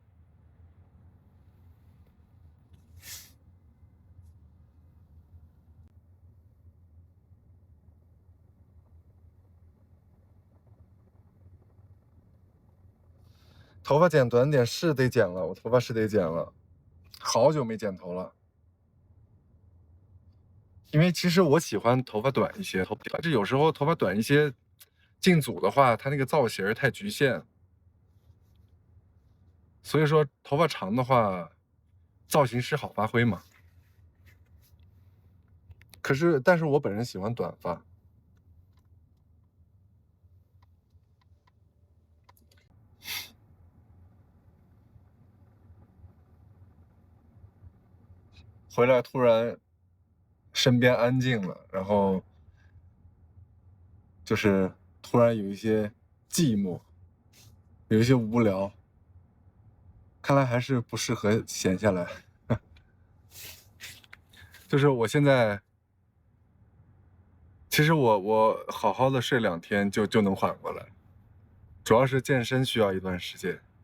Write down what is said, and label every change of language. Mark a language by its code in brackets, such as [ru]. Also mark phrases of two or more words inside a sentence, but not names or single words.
[zh] 头发剪短点是得剪了，我头发是得剪了，好久没剪头了。因为其实我喜歡頭髮短一些，這有時候頭髮短一些，進組的話，它那個造型太局限。所以說頭髮長的話，造型師好發揮嘛。可是，但是我本人喜歡短髮。回來突然身邊安靜了，然後就是突然有一些寂寞，有一些無聊，看來還是不適合閒下來。就是我現在，其實我好好的睡2天就能緩過來，主要是健身需要一段時間。